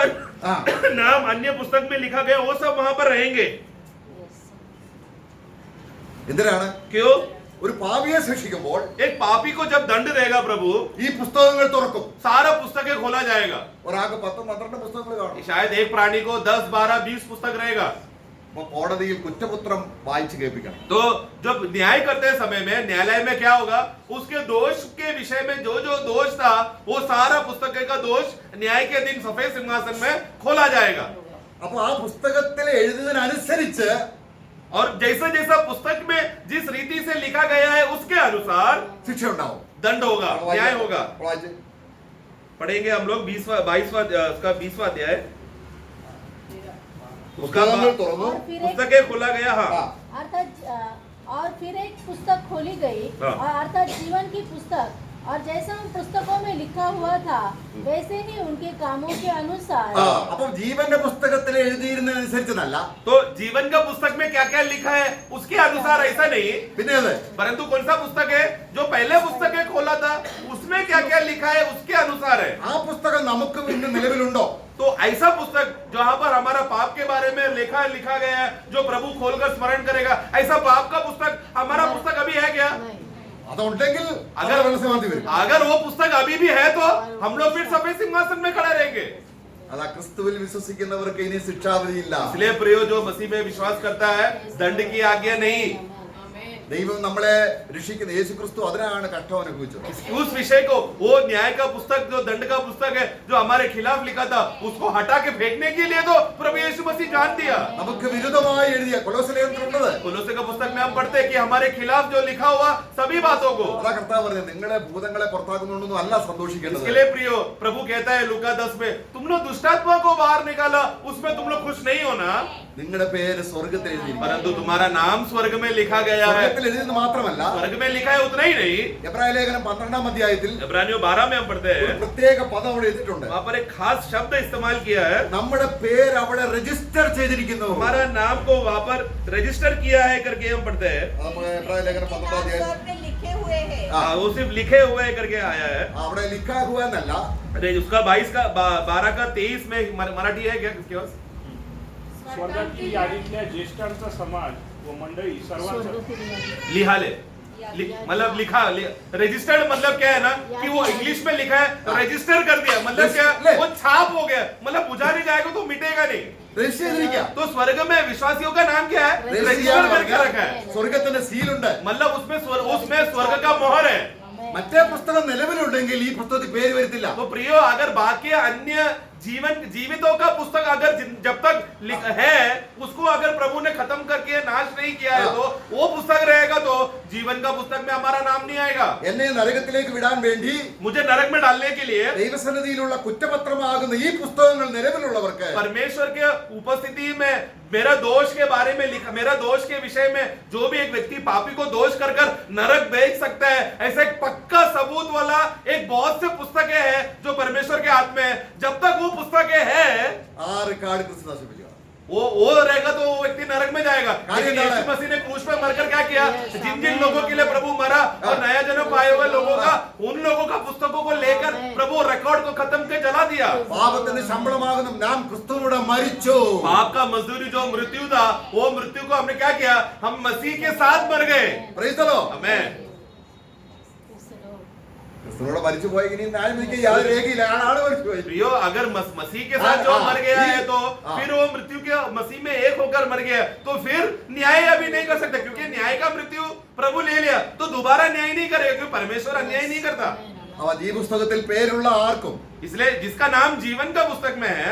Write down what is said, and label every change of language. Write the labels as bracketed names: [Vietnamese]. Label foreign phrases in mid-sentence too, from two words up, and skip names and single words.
[Hindi] हाँ। नाम अन्य पुस्तक में लिखा गया वो सब वहां पर रहेंगे. [Malayalam] എന്തിനാണ്? [Hindi] क्यों? [Malayalam] ഒരു പാപിയെ ശിക്ഷിക്കുമ്പോൾ [Hindi] एक पापी को जब दंड देगा प्रभु [Malayalam] ഈ പുസ്തകങ്ങൾ തുറക്കും. [Hindi] सारा पुस्तकें खोला जाएगा. [Malayalam] ഒരാൾക്ക് 10-12 പുസ്തകങ്ങൾ കാണും. [Hindi] शायद एक प्राणी को 10, 12, 20 पुस्तक रहेगा. [Malayalam] അപ്പൊ കോടതിയിൽ കുറ്റപത്രം വായിച്ചു കേൾപ്പിക്കണം. [Hindi] तो जब न्याय करते समय में न्यायालय में क्या होगा? उसके दोष के विषय में जो जो दोष था वो सारा पुस्तक का दोष न्याय के दिन सफेद सिंहासन में खोला जाएगा. [Malayalam] അപ്പൊ ആ പുസ്തകത്തിൽ എഴുതുന്നതിനനുസരിച്ച് [Hindi] और जैसा जैसा पुस्तक में जिस रीति से लिखा गया है उसके अनुसार [Malayalam] ശിക്ഷ ഉണ്ടാവും. [Hindi] दंड होगा, न्याय होगा. [Malayalam] വായിച്ച്. [Hindi] पढ़ेंगे हम लोग 20वां अध्याय. उसका [Malayalam] പുസ്തകങ്ങൾ തുറന്നു. [Hindi] और फिर एक पुस्तकें खोला गया. हाँ, हाँ। अर्थात और फिर एक पुस्तक खोली गई हाँ। और अर्थात जीवन की पुस्तक, और जैसा उन पुस्तकों में लिखा हुआ था वैसे ही उनके कामों के अनुसार [Malayalam] ആ, അപ്പൊ ജീവന്റെ പുസ്തകത്തിൽ എഴുതിയിരുന്നതനുസരിച്ചതല്ല. [Hindi] तो जीवन का पुस्तक में क्या क्या लिखा है उसके अनुसार ऐसा नहीं, [Malayalam] പിന്നെ അത് [Hindi] परंतु कौन सा पुस्तक है जो पहले पुस्तक है खोला था उसमें क्या क्या लिखा है उसके अनुसार है. [Malayalam] ആ പുസ്തകം നമുക്ക് ഇന്ന് നിലവിലുണ്ടോ? [Hindi] तो ऐसा पुस्तक जहां पर हमारा पाप के बारे में लिखा गया है जो प्रभु खोलकर स्मरण करेगा, ऐसा पाप का पुस्तक हमारा पुस्तक अभी है क्या? नहीं। [Malayalam] അതുണ്ടെങ്കിൽ [Hindi] अगर [Malayalam] മനസ്സിലാക്കി വരും. [Hindi] अगर वो पुस्तक अभी भी है तो हम लोग फिर सफेद सिंहासन में खड़े रहेंगे. [Malayalam] അതാ ക്രിസ്തുവിൽ വിശ്വസിക്കുന്നവർക്ക് ഇനി ശിക്ഷാവിധിയില്ല. [Hindi] इसलिए प्रियो जो मसीह में विश्वास करता है दंड की आज्ञा नहीं. [Malayalam] ദൈവം നമ്മളെ രക്ഷിക്കുന്ന യേശു ക്രിസ്തു അതിനാണ് കഷ്ടം അനുഭവിച്ചത്. [Hindi] उस विषय को वो न्याय का पुस्तक जो दंड का पुस्तक है जो हमारे खिलाफ लिखा था उसको हटा के फेंकने के लिए तो प्रभु यीशु मसीह जान दिया. [Malayalam] നമുക്ക് വിരുദ്ധമായി എഴുതിയ കൊലോസ്യലേഖനത്തിലുള്ളത്. [Hindi] कोलोसे का पुस्तक में हम पढ़ते हैं कि हमारे खिलाफ जो लिखा हुआ सभी बातों को. [Malayalam] അതാ കർത്താവ് പറഞ്ഞത്, നിങ്ങളെ ഭൂതങ്ങളെ പുറത്താക്കുന്നുണ്ടെന്നും അല്ല സന്തോഷിക്കേണ്ടത്. [Hindi] इसके लिए प्रियो प्रभु कहता है लूका 10 में तुम लोग दुष्टात्मा को बाहर निकाला उसमें तुम लोग खुश नहीं होना, [Malayalam] നിങ്ങളുടെ പേര് സ്വർഗ്ഗത്തിൽ എഴുതിയിരിക്കുന്നു. [Hindi] परंतु तुम्हारा नाम स्वर्ग में लिखा गया है. [Malayalam] സ്വർഗ്ഗത്തിൽ എഴുതിയെന്ന് മാത്രമല്ല, [Hindi] स्वर्ग में लिखा है उतना ही नहीं. [Malayalam] എബ്രായ ലേഖനം 12-ാം അധ്യായത്തിൽ [Hindi] इब्रानियों 12 में हम पढ़ते [Malayalam] ഒരു [Hindi] हैं [Malayalam] പ്രത്യേക പദം അവിടെ എഴുതിയിട്ടുണ്ട്. [Hindi] वहां पर एक खास शब्द इस्तेमाल किया है. [Malayalam] നമ്മുടെ പേര് അവിടെ രജിസ്റ്റർ ചെയ്തിരിക്കുന്നു. [Hindi] हमारा नाम को वहां पर रजिस्टर किया है करके हम पढ़ते हैं. [Malayalam] അത് നമ്മുടെ എബ്രായ ലേഖനം 12-ാം അധ്യായം [Hindi] स्वर्ग में लिखे हुए हैं. वो सिर्फ लिखे हुए करके आया है. [Malayalam] അവിടെ [Hindi] लिखा हुआ [Malayalam] എന്നല്ല, [Hindi] अरे उसका 22 का 12 का 23 में मराठी है क्या किसके पास? [Marathi] स्वर्गातील यादीतल्या ज्येष्ठांचा समाज व मंडळी सर्वांचा [Hindi] लिहाले मतलब लिखा रजिस्टर्ड मतलब क्या है ना कि वो इंग्लिश में लिखा है रजिस्टर कर दिया, मतलब क्या वो छाप हो गया, मतलब बुझा नहीं जाएगा तो मिटेगा नहीं. [Malayalam] രജിസ്റ്റർ ചെയ്തിരിക്കുക. [Hindi] तो स्वर्ग में विश्वासियों का नाम क्या है? रजिस्टर करके रखा है. [Malayalam] സ്വർഗത്തിന്റെ സീലുണ്ട്. [Hindi] मतलब उसमें स्वर्ग का मोहर है. [Malayalam] മറ്റേ പുസ്തകം നിലവിലുണ്ടെങ്കിൽ ഈ പുസ്തകത്തിൽ പേര് വരത്തില്ല. [Hindi] तो प्रियो अगर बाकी अन्य जीवितों का पुस्तक अगर जब तक है उसको अगर प्रभु ने खत्म करके नाश नहीं किया है तो वो पुस्तक रहेगा, तो जीवन का पुस्तक में हमारा नाम नहीं आएगा. [Malayalam] എന്നെ നരകത്തിലേക്ക് വിടാൻ വേണ്ടി [Hindi] मुझे नरक में डालने के लिए [Malayalam] ദൈവസന്നിധിയിലുള്ള കുറ്റപത്രമാകുന്ന ഈ പുസ്തകങ്ങൾ നിലവിലുള്ളവർക്ക് [Hindi] परमेश्वर के उपस्थिति में मेरा दोष के बारे में लिखा, मेरा दोष के विषय में जो भी एक व्यक्ति पापी को दोष कर नरक भेज सकता है, ऐसा एक पक्का सबूत वाला एक बहुत से पुस्तकें हैं जो परमेश्वर के हाथ में है. जब तक वो पुस्तकें हैं [Malayalam] ആ റിക്കാർഡ് ക്രിസ്തു നശിപ്പിക്കുക. [Hindi] वो रहेगा तो वो व्यक्ति नरक में जाएगा. लेकिन यीशु मसीह ने क्रूस पे मरकर क्या किया? जिन जिन लोगों के लिए प्रभु मरा और नया जन्म पाए हुए लोगों का उन लोगों का पुस्तकों को लेकर प्रभु रिकॉर्ड को खत्म के जला दिया. [Malayalam] പാപത്തിന്റെ ശമ്പളമാകുന്ന നാം ക്രിസ്തുവിനോട് മരിച്ചു. [Hindi] पाप का मजदूरी जो मृत्यु था वो मृत्यु को हमने क्या किया? हम मसीह के साथ मर गए. [English] Praise the Lord. [Hindi] हमें [Malayalam] ക്രിസ്തുവിനോട് മരിച്ചു പോയി ഇനി ന്യായം വിധിക്കാൻ യാതൊരു രേഖയില്ല. ആളാണ് മരിച്ചുപോയി. [Hindi] प्रियो अगर मसीह के साथ जो मर गया है तो फिर वो मृत्यु के मसीह में एक होकर मर गया तो फिर न्याय अभी नहीं कर सकता, क्योंकि न्याय का मृत्यु प्रभु ले लिया तो दोबारा न्याय नहीं करेगा, क्योंकि परमेश्वर अन्याय नहीं करता. [Malayalam] ഈ പുസ്തകത്തിൽ പേരുള്ള ആർക്കും [Hindi] इसलिए जिसका नाम जीवन का पुस्तक में है